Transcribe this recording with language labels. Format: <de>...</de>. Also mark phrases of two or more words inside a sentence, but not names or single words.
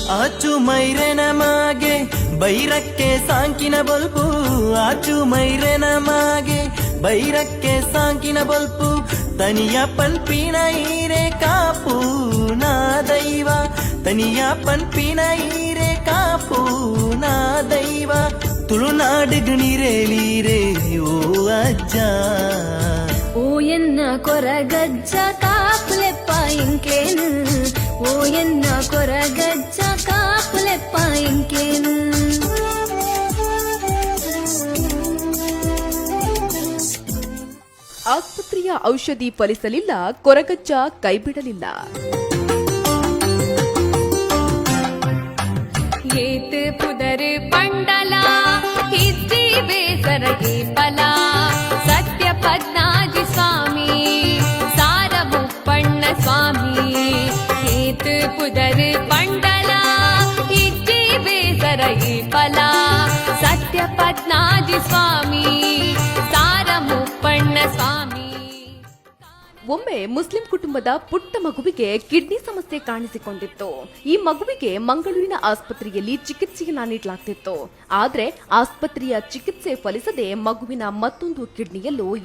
<tcy>ಆಚು ಮೈರೆನ ಮಾಗೆ ಬೈರಕ್ಕೆ ಸಾಂಕಿನ ಬಲ್ಪು ಆಚು ಮೈರೆನ ಮಾಗೆ ಬೈರಕ್ಕೆ ಸಾಂಕಿನ ಬಲ್ಪು ತನಿಯ ಪನ್ಪಿನ ಈರೆ ಕಾಪು ನಾ ದೈವ ತನಿಯ ಪನ್ಪಿನ ಈರೆ ಕಾಪು ನಾ ದೈವ ತುಳುನಾಡುಗು ನೀರೇಲೀರೆ ಓ ಅಜ್ಜ ಓ ಎನ್ನ ಕೊರಗಜ್ಜ ಕಾಪುಲೆಪ್ಪ ಇಂಕೇನು ಓ ಎನ್ನ ಕೊರಗಜ್ಜ ಕಾಪುಲೆಪ್ಪ ಇಂಕೇನು</tcy> <kn>ಆಸ್ಪತ್ರೆಯ ಔಷಧಿ ಫಲಿಸಲಿಲ್ಲ, ಕೊರಗಜ್ಜ ಕೈಬಿಡಲಿಲ್ಲ.</kn> <tcy>ಏತ್ ಪುದರ್ ಪಂಡಲ ಹಿದ್ದಿ ಬೇಸರಗಿ ಫಲ ಸತ್ಯ ಪದ್ನಾಜಿ ಸ್ವಾಮಿ ಸಾರ ಮುಪ್ಪಣ್ಣ ಸ್ವಾಮಿ ಏತ್ ಪುದರ್ ಪಂಡಲ ಹಿದ್ದಿ ಬೇಸರಗಿ ಫಲ ಸತ್ಯ ಪದ್ನಾಜಿ ಸ್ವಾಮಿ ಸಾರ ಮುಪ್ಪಣ್ಣ ಸ್ವಾಮಿ.</tcy> <kn>ಒಮ್ಮೆ ಮುಸ್ಲಿಂ ಕುಟುಂಬದ ಪುಟ್ಟ ಮಗುವಿಗೆ ಕಿಡ್ನಿ ಸಮಸ್ಯೆ ಕಾಣಿಸಿಕೊಂಡಿತ್ತು. ಈ ಮಗುವಿಗೆ ಮಂಗಳೂರಿನ ಆಸ್ಪತ್ರೆಯಲ್ಲಿ ಚಿಕಿತ್ಸೆಯನ್ನ ನೀಡಲಾಗ್ತಿತ್ತು. ಆದ್ರೆ ಆಸ್ಪತ್ರೆಯ ಚಿಕಿತ್ಸೆ ಫಲಿಸದೆ ಮಗುವಿನ ಮತ್ತೊಂದು ಕಿಡ್ನಿಯಲ್ಲೂ</kn>